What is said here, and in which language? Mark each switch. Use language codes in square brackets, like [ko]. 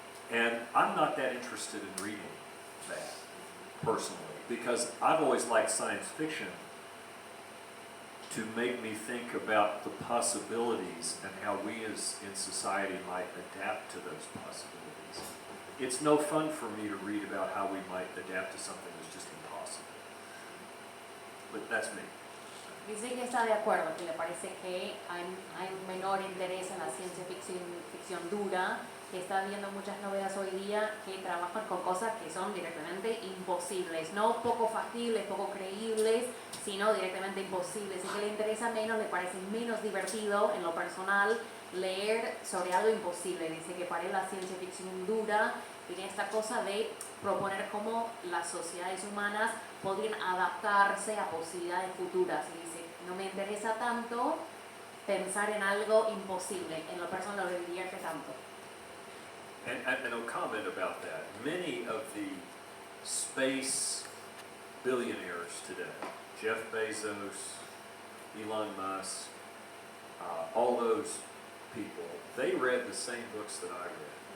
[en] And I'm not that interested in reading that, personally, because I've always liked science fiction to make me think about the possibilities and how we as in society might adapt to those possibilities. It's no fun for me to read about how we might adapt to something that's just impossible. But that's me. [es] Dice que está de acuerdo, que le parece que hay un menor interés en la ciencia ficción dura, que está viendo muchas novelas hoy día que trabajan con cosas que son directamente imposibles, no poco factibles, poco creíbles, sino directamente imposibles, y que le interesa menos, le parece menos divertido en lo personal leer sobre algo imposible. Dice que para él la ciencia ficción dura tiene esta cosa de proponer cómo las sociedades humanas podrían adaptarse a posibilidades futuras. Y dice, no me interesa tanto pensar en algo imposible, en lo personal lo divierte tanto. [en] And a comment about that. Many of the space billionaires today, Jeff Bezos, Elon Musk, all those people, they read the same books that I read.